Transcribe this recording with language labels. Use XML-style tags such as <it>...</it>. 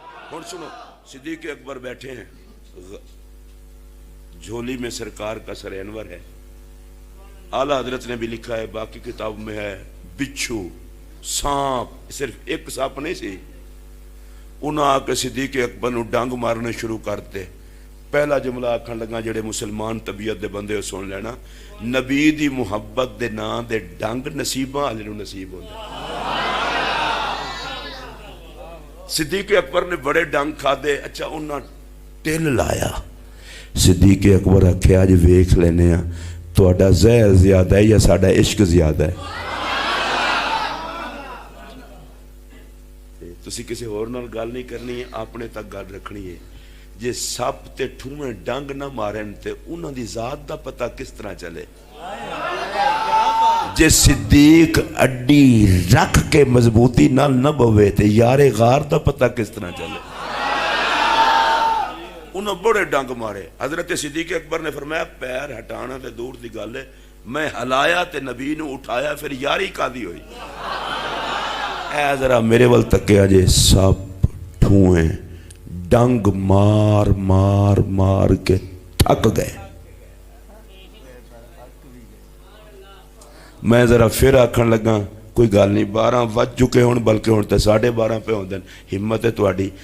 <ur>اور سنو، صدیق اکبر بیٹھے ہیں، جھولی میں سرکار کا سر انور ہے. اعلیٰ حضرت نے بھی لکھا ہے، باقی کتاب میں ہے، بچھو، سانپ.</ur> <pa>صرف ایک سانپ نہیں سی. انہاں آ کے صدیق اکبر نو ڈنگ مارنے شروع کرتے. پہلا جملہ آکھن لگا جڑے مسلمان طبیعت دے بندے ہو سن لینا، نبی دی محبت دے نام دے ڈنگ نصیباں والے نو نصیب ہوندے. صدیق اکبر نے بڑے ڈنگ کھا دے. اچھا انہاں ٹل لایا. صدیق اکبر آکھیا اج ویکھ لینے ہاں تہاڈا زہر زیادہ ہے یا ساڈا عشق زیادہ ہے. تسی کسی اور نال گل نہیں کرنی ہے، اپنے تک گل رکھنی ہے. جے سپ تے ٹھوئیں ڈنگ نہ مارن تے انہاں دی ذات دا پتہ کس طرح چلے؟ جے صدیق اڈی رکھ کے مضبوطی نال نہ بوے تے یار غار دا پتہ کس طرح چلے؟ انہوں بڑے ڈنگ مارے. حضرت صدیق اکبر نے فرمایا پیر ہٹانا تے دور دی گل ہے، میں ہلایا تے نبی نو اٹھایا، پھر یاری کادی ہوئی. اے ذرا میرے ول تکیا جے سب ٹھوئیں ڈنگ مار مار مار کے تھک گئے. میں ذرا پھر آکھن لگا کوئی گل نہیں، 12 وج چکے ہون، بلکہ ہون تے 12:30 پہ ہوندے. ہمت ہے تہاڈی.</pa>